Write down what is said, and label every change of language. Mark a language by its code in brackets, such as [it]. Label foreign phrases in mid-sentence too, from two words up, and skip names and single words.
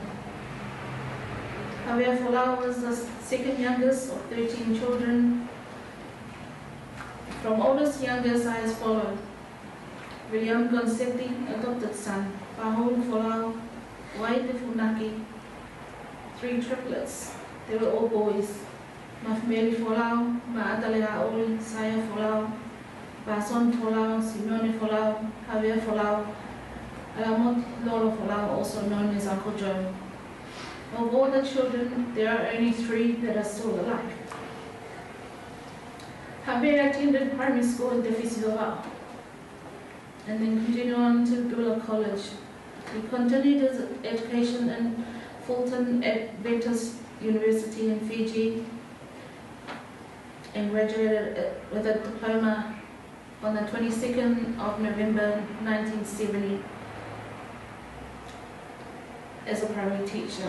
[en] Javier Folau was the second youngest of 13 children. From oldest to youngest are as follows: William Gonsetti, adopted son; Pahon Folau, Waite Funaki, 3 triplets. They were all boys. Mafmeli Folau, Ma'adalea Oli, Saya Folau, Bason Folau, Simeone Folau, Javier Folau, Alamot Lolo Folau, also known as Uncle Joe. Of all the children, there are only 3 that are still alive. Javier attended primary school in Defisivava'o and then continued on to Bula College. He continued his education in Fulton Adventist University in Fiji and graduated with a diploma on the 22nd of November 1970 as a primary teacher.